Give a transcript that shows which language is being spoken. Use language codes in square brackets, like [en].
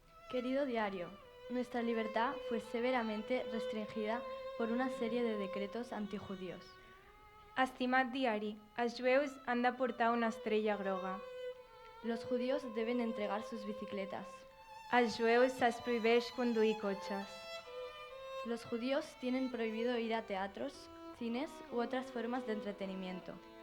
[es] Querido diario, nuestra libertad fue severamente restringida por una serie de decretos antijudíos. [ca] Estimat diari, els jueus han de portar una estrella groga. [es] Los judíos deben entregar sus bicicletas. [ca] Als jueus se'ls prohibeix conduir cotxes. [es] Los judíos tienen prohibido ir a teatros, cines u otras formas de entretenimiento.